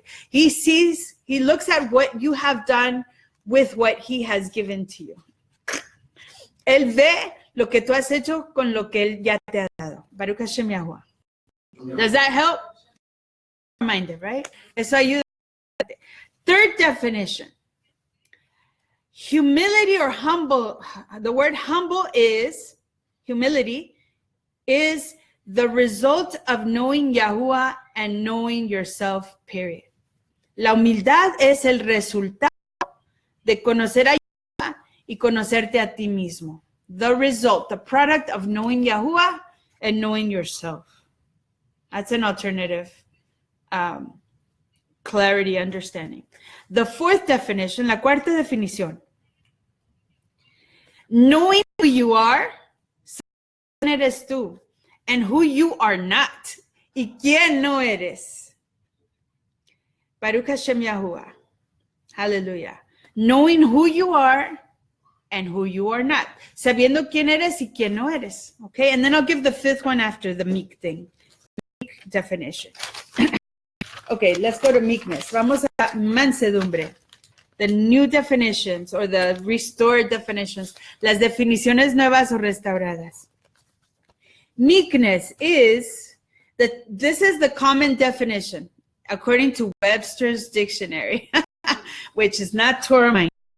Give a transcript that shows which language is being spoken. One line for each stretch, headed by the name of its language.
English: He looks at what you have done with what he has given to you.
Spanish: Él ve lo que tú has hecho con lo que él ya te ha dado.
English: Baruch Hashem Yahuwah. Does that help? Reminder, right?
Spanish: Eso ayuda.
English: Third definition. Humility or humble, the word humble is, humility is the result of knowing Yahuwah and knowing yourself, period.
Spanish: La humildad es el resultado de conocer a Yahuwah y conocerte a ti mismo.
English: The result, the product of knowing Yahuwah and knowing yourself. That's an alternative clarity, understanding. The fourth definition,
Spanish: la cuarta definición.
English: Knowing who you are,
Spanish: quién eres tú,
English: and who you are not,
Spanish: y quién no eres.
Hebrew: Baruch Hashem Yahuwah. Hallelujah.
English: Knowing who you are and who you are not.
Spanish: Sabiendo quién eres y quién no eres.
English: Okay, and then I'll give the fifth one after the meek thing. Meek definition. Okay, let's go to meekness.
Spanish: Vamos a mansedumbre.
English: The new definitions or the restored definitions.
Spanish: Las definiciones nuevas o restauradas.
English: Meekness is, this is the common definition according to Webster's dictionary, which is not Torah.